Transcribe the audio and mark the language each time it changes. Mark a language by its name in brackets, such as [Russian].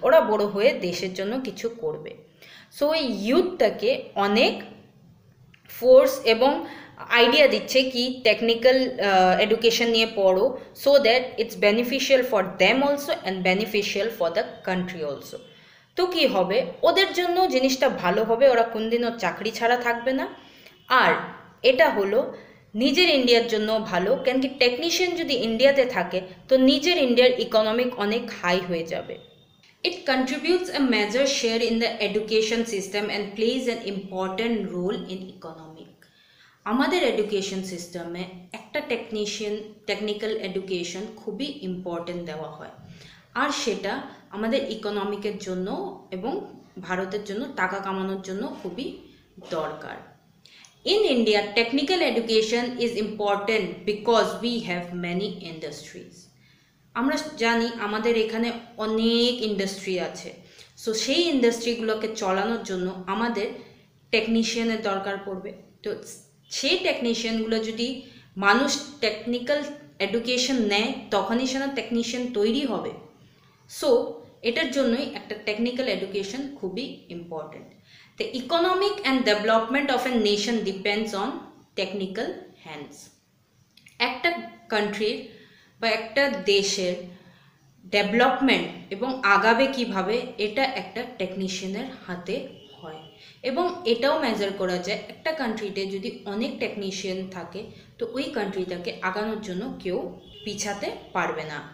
[Bangla] ওরা বড় হয়ে দেশের জন্য কিছু করবে। সো এই ইউথটাকে অনেক ফোর্স এবং আইডিয়া দিচ্ছে কি টেকনিক্যাল এডুকেশন নিয়ে পড়ো, [English] So that it's beneficial for them also and beneficial for the country also. [Bangla] তো কি হবে, ওদের জন্য জিনিসটা ভালো হবে, ওরা কোনদিনও চাকরি ছাড়া থাকবে না। আর এটা হলো নিজের ইন্ডিয়ার জন্য ভালো, কেন কি টেকনিশিয়ান যদি ইন্ডিয়াতে থাকে তো নিজের ইন্ডিয়ার ইকোনমিক অনেক হাই হয়ে যাবে। [English] It contributes a major share in the education system and plays an important role in economic. [Bangla] আমাদের এডুকেশন সিস্টেমে একটা টেকনিক্যাল এডুকেশন খুবই ইম্পর্টেন্ট দেওয়া হয়, আর সেটা আমাদের ইকোনমিকের জন্য এবং ভারতের জন্য টাকা কামানোর জন্য খুবই দরকার। [English] In India, technical education is important because we have many industries. [Bangla] আমরা জানি আমাদের এখানে অনেক ইন্ডাস্ট্রি আছে। সো সেই ইন্ডাস্ট্রিগুলোকে চালানোর জন্য আমাদের টেকনিশিয়ানের দরকার পড়বে। তো সেই টেকনিশিয়ানগুলো যদি মানুষ টেকনিক্যাল এডুকেশন নেয় তখনই সেটা টেকনিশিয়ান তৈরি হবে। সো এটার জন্যই একটা টেকনিক্যাল এডুকেশন খুবই important. [English] The economic and development of a nation depends on technical hands. [Bangla] একটা কান্ট্রির বা একটা দেশের ডেভেলপমেন্ট এবং আগাবে কিভাবে, এটা একটা টেকনিশিয়ানের হাতে হয়। এবং এটাও মেজার করা যায়, একটা কান্ট্রিতে যদি অনেক টেকনিশিয়ান থাকে তো ওই কান্ট্রিটাকে আগানোর জন্য কেউ পিছাতে পারবে না।